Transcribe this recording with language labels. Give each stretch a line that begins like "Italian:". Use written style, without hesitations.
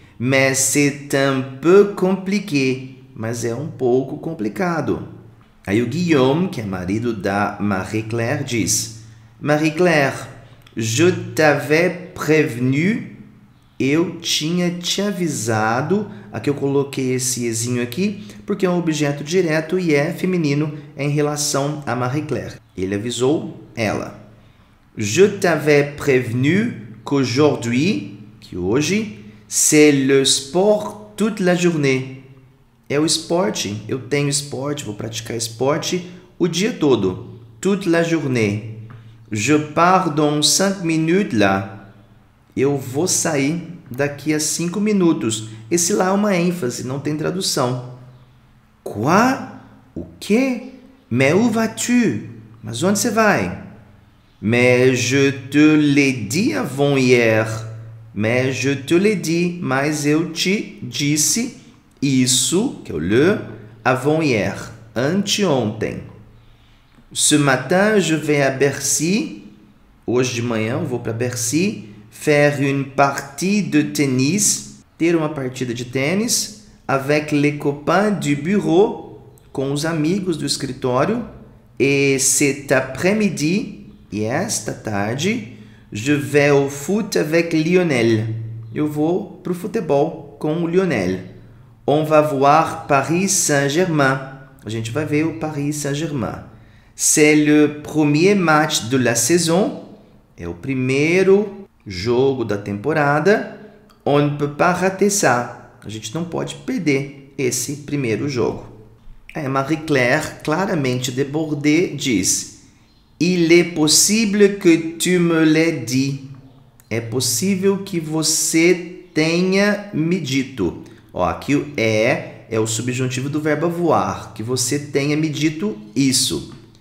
French: Mais c'est un peu compliqué.
Portuguese: Mas é um pouco complicado. Aí o Guillaume, que é marido da Marie-Claire, diz, Marie-Claire,
French: je t'avais prévenu,
Portuguese: eu tinha te avisado. Aqui eu coloquei esse ezinho aqui, porque é um objeto direto e é feminino em relação a Marie-Claire. Ele avisou ela.
French: Je t'avais prévenu qu'aujourd'hui,
Portuguese: que hoje,
French: c'est le sport toute la journée.
Portuguese: É o esporte, eu tenho esporte, vou praticar esporte o dia todo.
French: Toute la journée. Je pars dans 5 minutes là.
Portuguese: Eu vou sair daqui a 5 minutos. Esse lá é uma ênfase, não tem tradução.
French: Quoi?
Portuguese: O quê?
French: Mais où vas-tu?
Portuguese: Mas onde você vai?
French: Mais je te l'ai dit avant-hier. Mais je te l'ai dit.
Portuguese: Mas eu te disse isso, que é o le, avant-hier, anteontem.
French: Ce matin, je vais à Bercy.
Portuguese: Hoje de manhã eu vou para Bercy.
French: Faire une partie de tennis.
Portuguese: Ter uma partida de tênis.
French: Avec les copains du bureau.
Portuguese: Com os amigos do escritório.
French: Et cet après-midi,
Portuguese: e esta tarde,
French: je vais au foot avec Lionel.
Portuguese: Eu vou para o futebol com o Lionel.
French: On va voir Paris Saint-Germain.
Portuguese: A gente vai ver o Paris Saint-Germain.
French: C'est le premier match de la saison.
Portuguese: É o primeiro jogo da temporada.
French: On ne peut pas rater ça.
Portuguese: A gente não pode perder esse primeiro jogo.
French: Marie-Claire,
Portuguese: claramente
French: débordée,
Portuguese: diz:
French: Il est possible que tu me l'aies dit.
Portuguese: É possível que você tenha me dito. Aqui o é o subjuntivo do verbo avoir, que você tenha me dito isso.